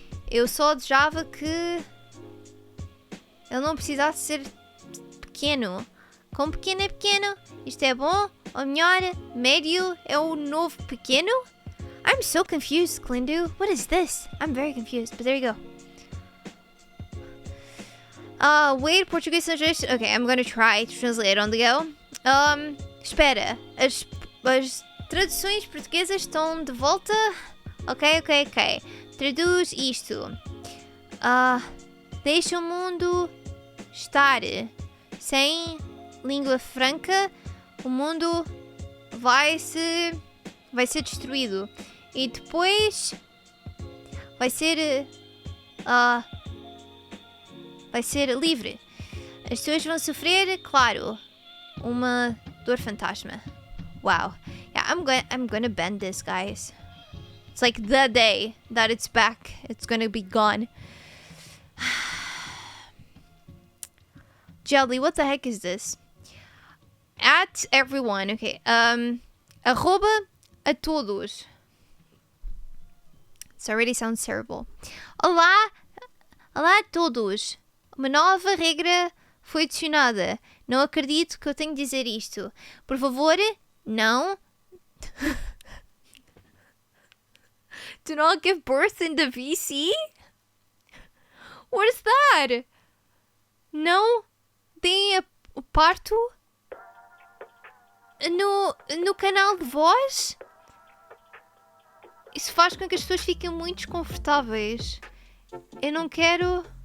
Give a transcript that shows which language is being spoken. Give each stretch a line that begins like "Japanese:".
Portuguese: Eu só desejava que ele não precisasse ser pequeno. Como pequeno é pequeno, isto é bom. Ou melhor, médio é o novo pequeno.
English: I'm so confused, Glindu. What is this? I'm very confused, but there you go. Wait, Portuguese translation. Okay, I'm gonna try to translate on the go.
Portuguese: Espera. As traduções portuguesas estão de volta? Ok. Traduz isto. Deixa o mundo estar. Sem língua franca, o mundo vai ser destruído. E depois vai ser livre. As pessoas vão sofrer, claro, uma dor fantasma.
English: Wow. Yeah, I'm gonna bend this, guys. It's like the day that it's back. It's gonna be gone. Jelly, what the heck is this? At everyone. Okay.
Portuguese: Arroba a todos.
English: This already sounds terrible.
Portuguese: Olá a todos. Uma nova regra foi adicionada. Não acredito que eu tenho de dizer isto. Por favor, não.
English: Do not give birth in the VC? What is that?
Portuguese: Não deem o parto no canal de voz? isso faz com que as pessoas fiquem muito desconfortáveis. Eu não quero...